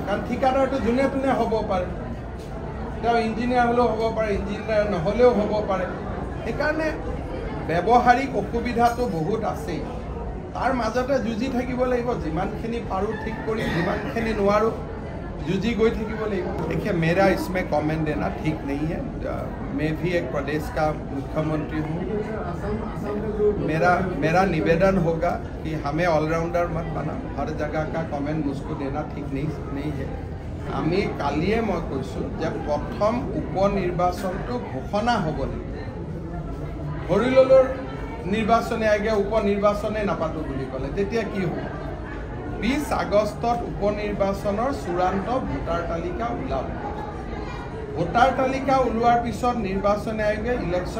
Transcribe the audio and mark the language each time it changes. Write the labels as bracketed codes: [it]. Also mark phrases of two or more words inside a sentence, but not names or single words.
[as] কাৰণ ঠিকাদাৰটো যোনে তোনে হ'ব পাৰে, তেওঁ ইঞ্জিনিয়াৰ হ'লেও হ'ব পাৰে, ইঞ্জিনিয়াৰ নহ'লেও হ'ব পাৰে। সেইকাৰণে ব্যৱহাৰিক অসুবিধাটো বহুত আছেই। তাৰ মাজতে যুঁজি থাকিব লাগিব। যিমানখিনি পাৰোঁ ঠিক কৰি, যিমানখিনি নোৱাৰোঁ যুঁজি গৈ থাকিব লাগিব। [hi] देखिए, मेरा इसमें कमेंट देना ठीक नहीं है। मैं भी एक प्रदेश का मुख्यमंत्री हूँ। मेरा निवेदन होगा कि हमें ऑलराउंडर मत बना। हर जगह का कमेंट मुझको देना ठीक नहीं है। [as] আমি কালিয়ে মই কৈছোঁ যে প্ৰথম উপনিৰ্বাচনটো ঘোষণা হ'ব লাগিব। ধৰি ল'লোঁ নিৰ্বাচনে আগে উপনিৰ্বাচনে নাপাতোঁ বুলি ক'লে, তেতিয়া কি হ'ব? 20 আগষ্টত উপনিৰ্বাচনৰ চূড়ান্ত ভোটাৰ তালিকা ওলাব ভোটাৰ তালিকা ওলোৱাৰ পিছত নিৰ্বাচন আয়োগে ইলেকশ্যন